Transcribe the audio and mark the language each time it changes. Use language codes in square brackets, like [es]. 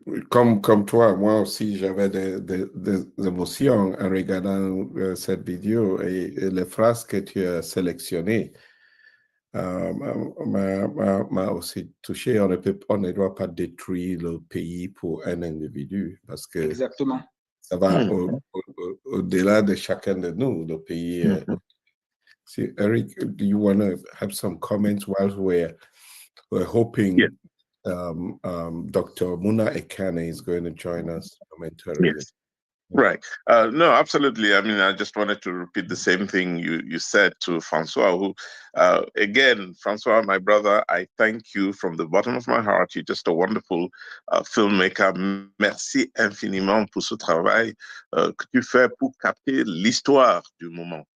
[fr] Comme toi, moi aussi, j'avais des émotions en regardant cette vidéo et les phrases que tu as sélectionnées m'a aussi touché. On ne doit pas détruire le pays pour un individu parce que exactement. Ça va au-delà de chacun de nous, le pays. [en] See, Eric, do you want to have some comments while we're hoping Dr. Muna Ekane is going to join us momentarily? Yes. Right. No, absolutely. I mean, I just wanted to repeat the same thing you said to Francois, who, again, Francois, my brother, I thank you from the bottom of my heart. You're just a wonderful filmmaker. [fr] Merci infiniment pour ce travail que tu fais pour capter l'histoire du moment.